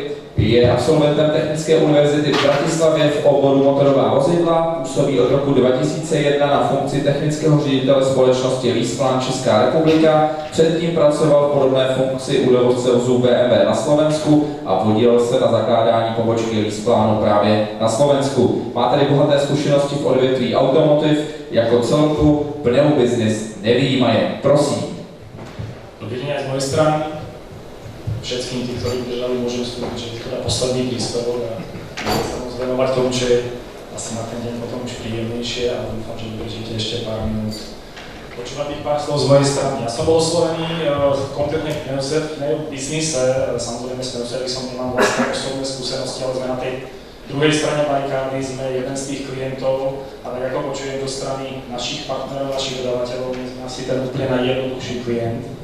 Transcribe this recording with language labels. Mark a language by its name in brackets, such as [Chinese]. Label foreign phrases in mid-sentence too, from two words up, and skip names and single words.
[Czech] Je absolventem Technické univerzity v Bratislavě v oboru motorová vozidla, působí od roku 2001 na funkci technického ředitele společnosti LeasePlan Česká republika, předtím pracoval v podobné funkci u dovozce vozů BMW na Slovensku a podílel se na zakládání pobočky LeasePlanu právě na Slovensku. Má tedy bohaté zkušenosti v odvětví automotiv, jako celku Pneu Business nevyjímaje. Prosím. [Slovak] Dobrý deň aj z mojej strany. Všetkým tým, ktorí držali, môžem skúpiť teda posledný príspevok a sa môcť venovať tomu, čo je asi na ten deň potom už príjemnejšie a dúfam, že vydržíte ešte pár minút. Počúvať tých pár slov z mojej strany. Ja som bol oslovený konkrétne v Pneu Businesse, samozrejme s Pneu Servisom nemám vlastné osobné skúsenosti, ale sme na tej druhej strane barikády, sme jeden z tých klientov, ale ako počujem do strany našich partnerov, našich dodávateľov, my sme asi ten úplne najjednoduchší klient.